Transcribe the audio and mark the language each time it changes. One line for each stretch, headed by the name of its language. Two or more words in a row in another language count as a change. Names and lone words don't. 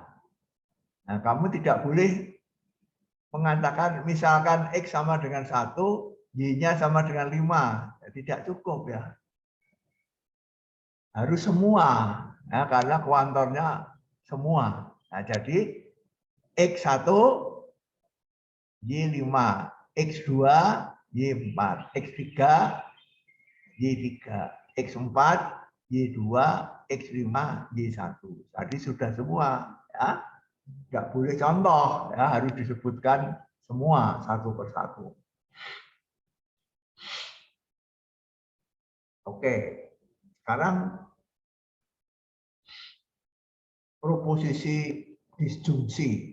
Indonesian: Nah, kamu tidak boleh mengatakan misalkan X sama dengan 1, Y-nya sama dengan 5. Tidak cukup, ya. Harus semua, ya, karena kuantornya semua. Nah, jadi X1, Y5, X2, Y4, X3, Y3, X4, Y2, X5, Y1. Tadi sudah semua, ya. Nggak boleh contoh, ya, harus disebutkan semua satu persatu. Oke, sekarang proposisi disjungsi.